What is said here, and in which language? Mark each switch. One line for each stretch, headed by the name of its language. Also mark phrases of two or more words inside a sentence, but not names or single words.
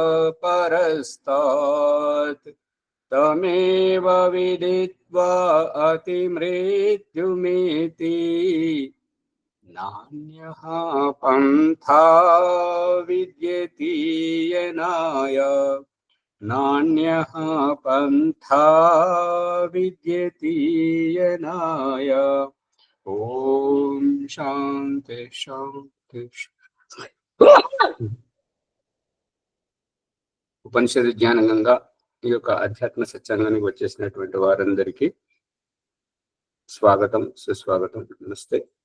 Sanskrit: परस्तात् तमेव विदित्वा अतिमृत्युमेति नान्यः पन्था विद्यते यनाय नान्यः पन्था विद्यते यनाय। ఓం శాంతి శాంతి.
Telugu: ఉపనిషత్ జ్ఞానంగా ఈ యొక్క అధ్యాత్మ సత్సంగానికి వచ్చేసినటువంటి వారందరికీ స్వాగతం, సుస్వాగతం, నమస్తే.